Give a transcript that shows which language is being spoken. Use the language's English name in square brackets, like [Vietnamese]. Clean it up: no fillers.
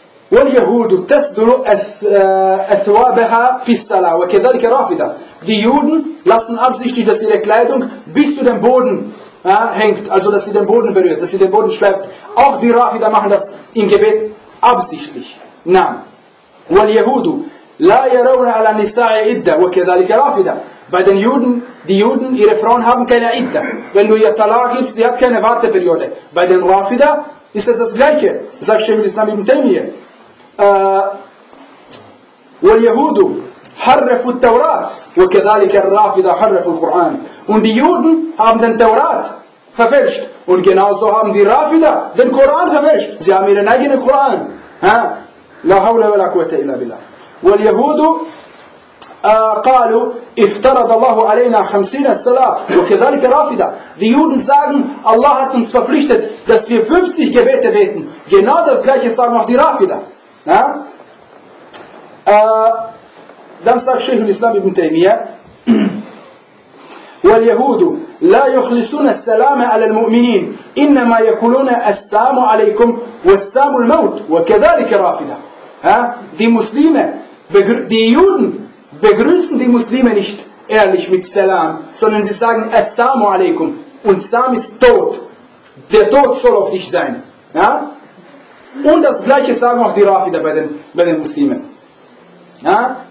[Arabic] واليهود تسدل أثوابها في الصلاة وكذلك رافضة. [German] Die Juden lassen absichtlich, dass ihre Kleidung bis zu dem Boden hängt, also dass sie den Boden berührt, dass sie den Boden schleift. Auch die Rafida machen das im Gebet absichtlich. [Arabic] نعم. واليهود لا يرون على النساء عدة وكذلك رافضة. [German] Bei den Juden, die Juden, ihre Frauen haben keine عدة. Wenn du ihr Talar gibst, sie hat keine Warteperiode. Bei den Rafida ist es das Gleiche, sagt Sheikh al-Islam ibn Taymiyyah. [Arabic] واليهود حرفوا التوراة وكذلك الرافضة حرفوا القرآن. [German] Und die Juden haben den Taurat verfälscht. Und genauso haben die Rafida den Koran verfälscht. Sie haben ihren eigenen Koran. [Arabic] لا حول ولا قوة إلا بالله. واليهود قالوا افترض الله علينا 50 صلاة وكذلك رافضة. [German] Die Juden sagen, Allah hat uns verpflichtet, dass wir 50 Gebete beten. Genau das gleiche sagen auch die Rafida. Dann sagt Sheikh al-Islam ibn Taymiyyah, [Arabic] واليهود لا يخلصون السلام على المؤمنين إنما يقولون السلام عليكم والسلام الموت وكذلك رافضة. [German] Die Muslime, die Juden begrüßen die Muslime nicht ehrlich mit Salam, sondern sie sagen Assalamu alaikum. Und Salam ist Tod. Der Tod soll auf dich sein. Ja? Und das gleiche sagen auch die Rafida bei den Muslimen. Ja?